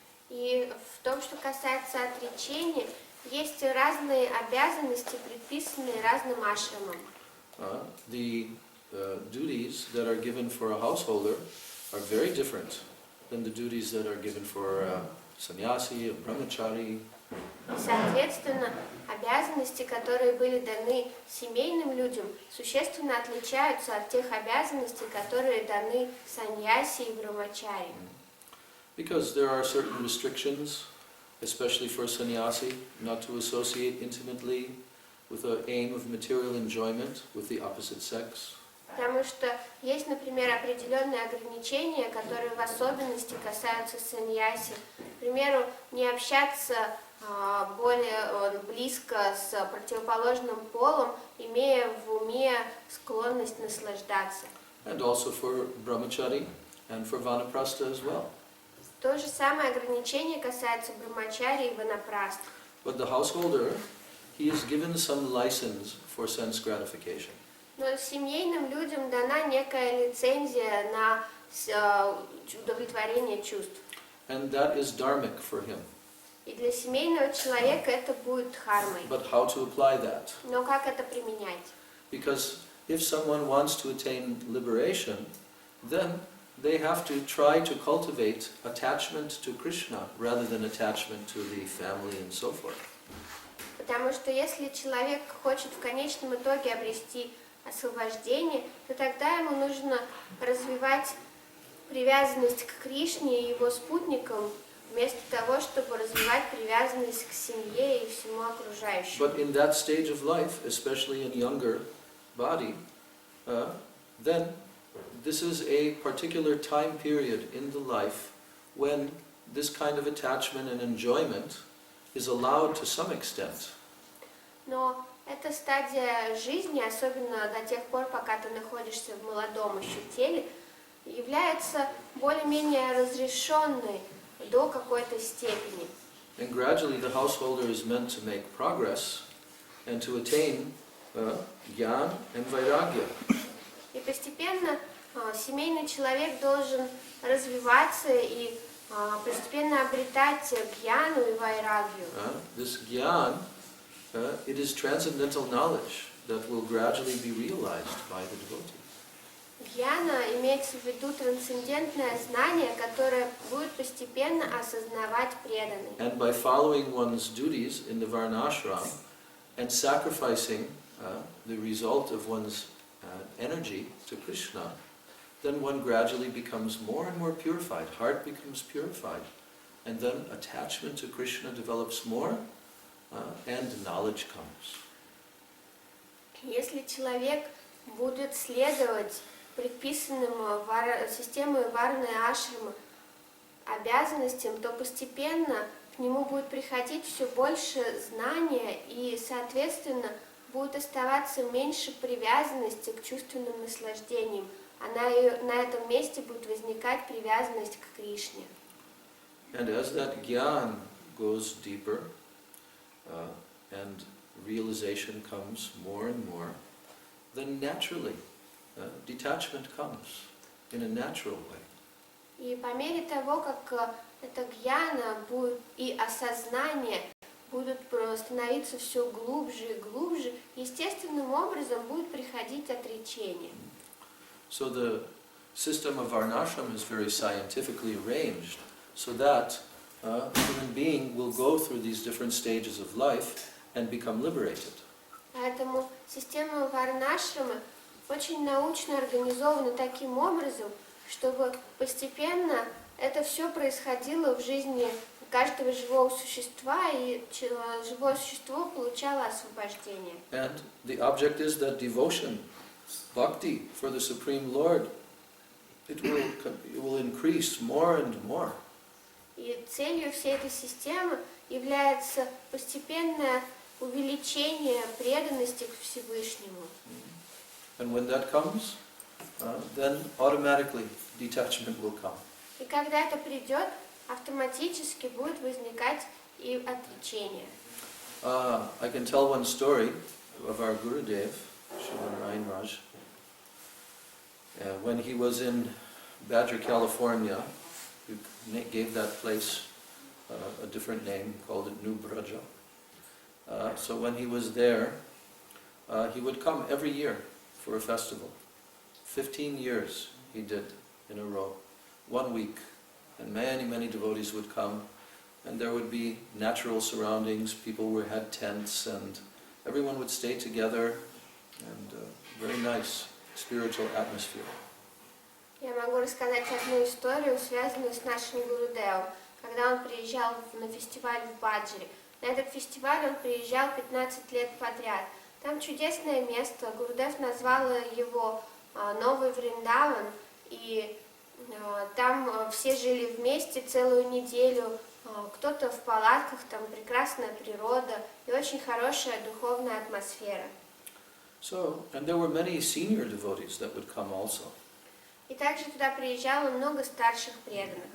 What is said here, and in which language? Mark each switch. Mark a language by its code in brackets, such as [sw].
[ru] И в том, что касается отречения, есть разные обязанности, предписанные разным ашрамам. [en] The duties that are given for a householder are very different than the duties that are given for a sannyasi, a brahmachari. [ru] Соответственно, обязанности, которые были даны семейным людям, существенно отличаются от тех обязанностей, которые даны саньяси и брамачари. [en] Because there are certain restrictions, especially for sannyasi, not to associate intimately with the aim of material enjoyment with the opposite sex. [ru] Потому что есть, например, определенные ограничения, которые в особенности касаются саньяси. К примеру, не общаться более близко с противоположным полом, имея в уме склонность наслаждаться. [en] And also for brahmachari and for vanaprastha as well. [ru] То же самое ограничение касается брамачари и ванапраст. [en] But the householder, he is given some license for sense gratification. [ru] Но семейным людям дана некая лицензия на удовлетворение чувств. [en] And that is dharmic for him. [ru] И для семейного человека это будет дхармой. [en] But how to apply that? [ru] Но как это применять? [en] Because if someone wants to attain liberation, then they have to try to cultivate attachment to Krishna rather than attachment to the family and so forth. [ru] Потому что если человек хочет в конечном итоге обрести освобождение, то тогда ему нужно развивать привязанность к Кришне и его спутникам, вместо того, чтобы развивать привязанность к семье и всему окружающему. [en] But in that stage of life, especially in younger body, then this is a particular time period in the life when this kind of attachment and enjoyment is allowed to some extent. [ru] Но эта стадия жизни, особенно до тех пор, пока ты находишься в молодом еще теле, является более-менее разрешенной до какой-то степени. [en] And gradually the householder is meant to make progress and to attain jnana and vairagya. [ru] И постепенно семейный человек должен развиваться и постепенно обретать гьяну и вайрагью. [en] This jnana, it is transcendental knowledge that will gradually be realized by the devotee. [ru] Гьяна имеется в виду трансцендентное знание, которое будет постепенно осознавать преданный. [en] And by following one's duties in the varnashram and sacrificing the result of one's energy to Krishna, then one gradually becomes more and more purified. Heart becomes purified. And then attachment to Krishna develops more and knowledge comes. [ru] Если человек будет следовать предписанным системой варны ашрамы обязанностям, то постепенно к нему будет приходить все больше знания и, соответственно, будет оставаться меньше привязанности к чувственным наслаждениям, а на этом месте будет возникать привязанность к Кришне. [en] And as that jnana goes deeper and realization comes more and more, then naturally detachment comes in a natural way. [ru] И по мере того, как эта гьяна будет и осознание будут становиться все глубже и глубже, естественным образом будет приходить отречение. [en] So the system of varnashram is very scientifically arranged so that a human being will go through these different stages of life and become liberated. [ru] Поэтому система варнашрамы очень научно организована таким образом, чтобы постепенно это все происходило в жизни каждого живого существа, и живое существо получало освобождение. [en] And the object is that devotion, bhakti for the Supreme Lord, it will increase more and more. [ru] И целью всей этой системы является постепенное увеличение преданности к Всевышнему. [en] And when that comes, then automatically detachment will come. [ru] И когда это придет, автоматически будет возникать и отречение. [en] I can tell one story of our Gurudev, Srimad Ryan Raj. When he was in Badger, California, he gave that place a different name, called it New Braja. So when he was there, he would come every year for a festival. 15 years he did in a row, 1 week, and many devotees would come, and there would be natural surroundings, people had tents, and everyone would stay together, and very nice spiritual atmosphere. [ru] Я могу рассказать одну историю, связанную с нашим Гурудевом, когда он приезжал на фестиваль в Баджре. На этот фестиваль он приезжал 15 лет подряд. Там чудесное место, Гурудев назвал его Новый Вриндаван, и там все жили вместе целую неделю, кто-то в палатках, там прекрасная природа и очень хорошая духовная атмосфера. [en] So, and there were many senior devotees that would come also. [ru] И также туда приезжало много старших преданных,